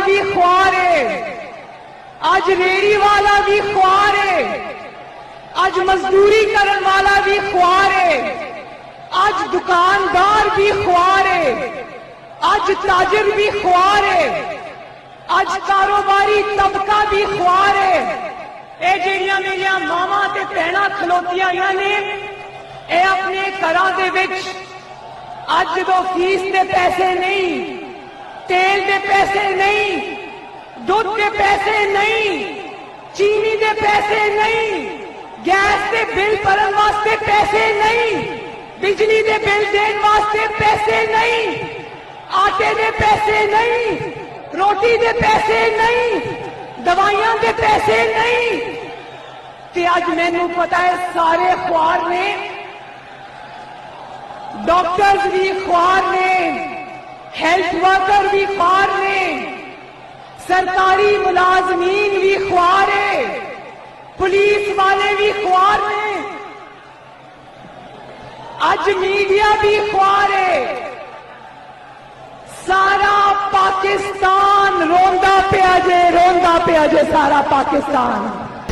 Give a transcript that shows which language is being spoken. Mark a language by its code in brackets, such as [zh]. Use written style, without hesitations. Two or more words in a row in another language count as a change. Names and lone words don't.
[pa] بھی خوار ہے، آج ریڑی والا بھی خوار ہے، آج مزدوری کرن والا بھی خوار ہے، آج دکاندار بھی خوار ہے، آج تاجر بھی خوار ہے، آج کاروباری طبقہ بھی خوار ہے۔ اے جڑیاں میریاں ماواں تے بہناں کھلوتیاں نے، اے اپنے گھراں دے وچ اج جدوں فیس دے پیسے نہیں، تیل دے پیسے نہیں، دودھ دے پیسے نہیں، چینی دے پیسے نہیں، گیس دے بل بھرن واسطے پیسے نہیں، بجلی دے بل دین واسطے پیسے نہیں، آٹے دے پیسے نہیں، روٹی دے پیسے نہیں، دوائیاں دے پیسے نہیں، تے اج مینوں پتا ہے سارے خوار نے، ڈاکٹرز بھی خوار نے، ہیلتھ ورکر بھی خوار نے، سرکاری ملازمین ਪੁਲਿਸ ਵਾਲੇ ਵੀ ਖੁਆਰ ਨੇ, ਅੱਜ ਮੀਡੀਆ ਵੀ ਖੁਆਰ ਹੈ। ਸਾਰਾ ਪਾਕਿਸਤਾਨ ਰੋਂਦਾ ਪਿਆ ਜੇ, ਰੋਂਦਾ ਪਿਆ ਜੇ ਸਾਰਾ ਪਾਕਿਸਤਾਨ।